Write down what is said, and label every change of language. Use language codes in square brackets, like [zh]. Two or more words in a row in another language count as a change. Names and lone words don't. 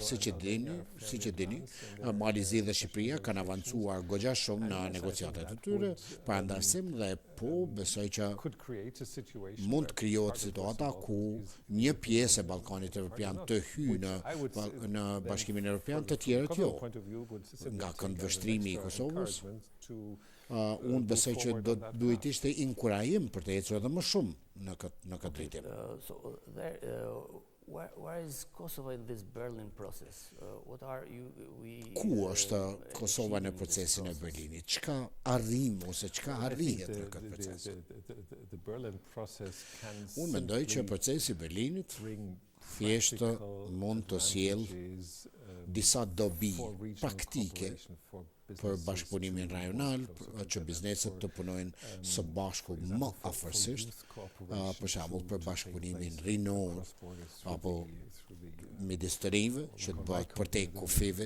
[sq] Siç e dini, Malizi dhe Shqipëria kanë avancuar goxha shumë në negociatat e tyre për antarësim dhe po besoj që mund të krijohet situata ku një pjesë e Ballkanit Evropian të hyjë në Bashkimin Evropian, të tjerët jo. Nga këndvështrimi i Kosovës, unë besoj që duhet ishte inkurajim për të ecur edhe më shumë në këtë drejtim. [en] Where is Kosovo in this Berlin process? What are [sq] Ku është Kosova në procesin e Berlinit? Çka arrim ose çka arrihet në këtë proces? Unë mendoj që procesi i Berlinit thjesht mund të sjellë disa dobi praktike për bashkëpunimin rajonal, që bizneset të punojnë së bashku më afërsisht, për shembull për bashkëpunimin rinor apo midis të rinjve, që të bëhet përtej kufive.